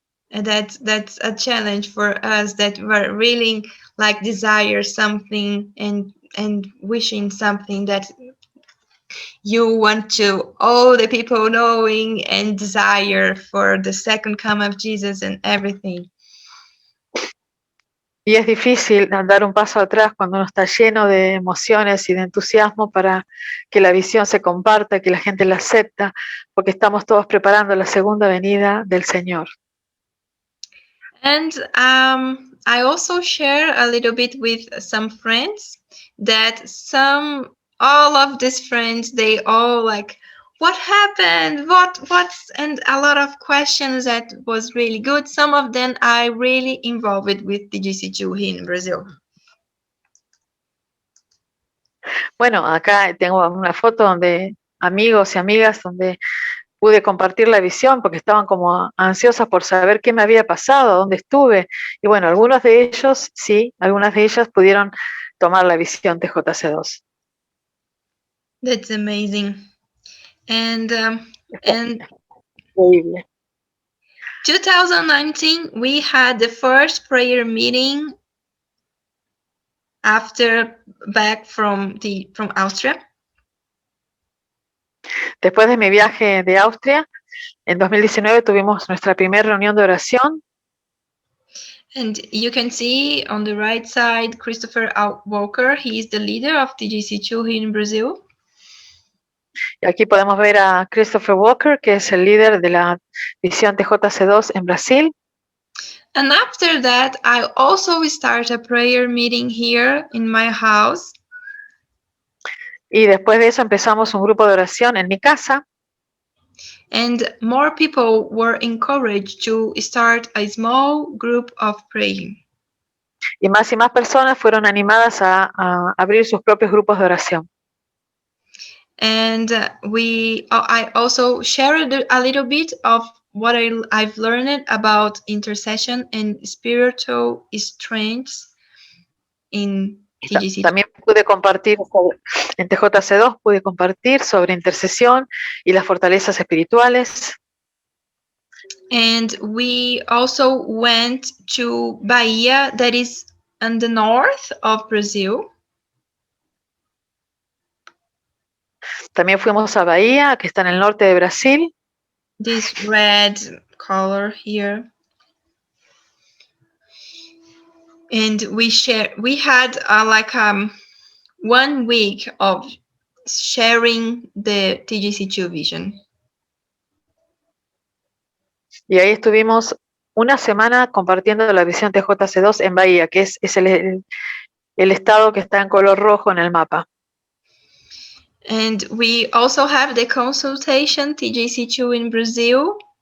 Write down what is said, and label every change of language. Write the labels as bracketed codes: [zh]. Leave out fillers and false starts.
[en] And that's a challenge for us that we're really like desire something and wishing something that you want to all the people knowing and desire for the second coming of Jesus and everything. [es] Y es difícil dar un paso atrás cuando uno está lleno de emociones y de entusiasmo para que la visión se comparta, que la gente la acepta, porque estamos todos preparando la segunda venida del Señor. [en] And I also share a little bit with some friends that all of these friends, they all like, what happened? What's, and a lot of questions that was really good. Some of them I really involved with TGC2 here in Brazil. [es] Bueno, acá tengo una foto donde amigos y amigas donde pude compartir la visión porque estaban como ansiosas por saber qué me había pasado, dónde estuve. Y bueno, algunos de ellos, sí, algunas de ellas pudieron tomar la visión TJC2. [en] That's amazing. And [es] Increíble. [en] 2019, we had the first prayer meeting after back from Austria. [es] Después de mi viaje de Austria, en 2019 tuvimos nuestra primera reunión de oración. [en] And you can see on the right side, Christopher Walker. He is the leader of TGC2 here in Brazil. [es] Y aquí podemos ver a Christopher Walker, que es el líder de la visión TJC2 en Brasil. [en] And after that, I also started a prayer meeting here in my house. [es] Y después de eso empezamos un grupo de oración en mi casa. [en] And more people were encouraged to start a small group of praying. [es] Y más personas fueron animadas a abrir sus propios grupos de oración. [en] And I also shared a little bit of what I've learned about intercession and spiritual strengths in TGC. [es] También pude compartir en TJC2, pude compartir sobre intercesión y las fortalezas espirituales. [en] And we also went to Bahia, that is in the north of Brazil. [es] También fuimos a Bahía, que está en el norte de Brasil. [en] This red color here. And we had like 1 week of sharing the TGC2 vision. [es] Y ahí estuvimos una semana compartiendo la visión TJC2 en Bahía, que es el estado que está en color rojo en el mapa. [en] And we also have the consultation TGC2 in Brazil.